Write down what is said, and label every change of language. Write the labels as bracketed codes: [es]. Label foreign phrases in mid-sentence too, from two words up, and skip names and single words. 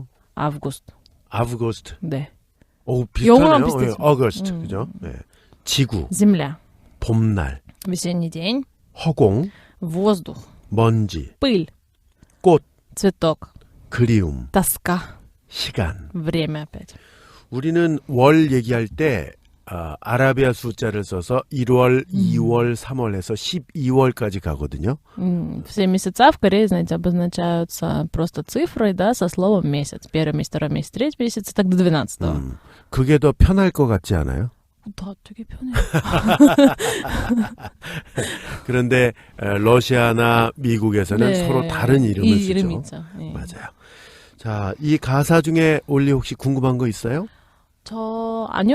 [ru] Август. [ko] 아우거스트. 네. 오, 영어랑 비슷하네요. 비슷하죠. 예, 어거스트. 그죠? 네. 지구, [ru] Земля. [ko] 봄날, [ru] Весенний день. [ko] 허공, [ru] Воздух. [ko] 먼지, [ru] Пыль. [ko] 꽃, [ru] Цветок. [ko] 그리움, [ru] Тоска. [ko] 시간. [ru] Время опять. [ko] 우리는 월 얘기할 때 아라비아 숫자를 써서 1월, 2월, 3월 해서 12월까지 가거든요. [ru] Все месяца в Корее, знаете, обозначаются просто цифрой, да, со словом месяц. Первый месяц, второй месяц, третий месяц, и так до 12-го. [ko] 그게 더 편할 것 같지 않아요? Да, 되게 편해요. 그런데 러시아나 미국에서는 네. 서로 다른 이름을 이 쓰죠. 이름이 있죠. 예. 맞아요. 자, 이 가사 중에 올리 혹시 궁금한 거 있어요? 아니요.